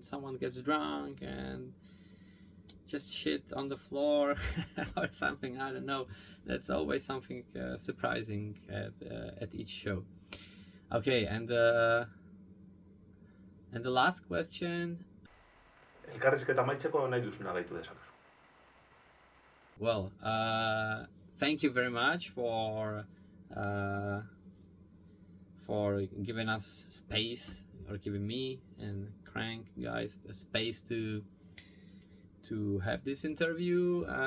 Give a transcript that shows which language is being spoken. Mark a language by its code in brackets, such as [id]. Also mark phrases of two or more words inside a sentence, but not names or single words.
[en] Someone gets drunk and just shit on the floor or something. I don't know. That's always something surprising at each show. Okay, and the last question. [eu] Elkarrizketa amaitzeko nahi duzuna gaitu dezakezu. [en] Well, thank you very much for giving us space, or giving me and KRANG guys a space to have this interview.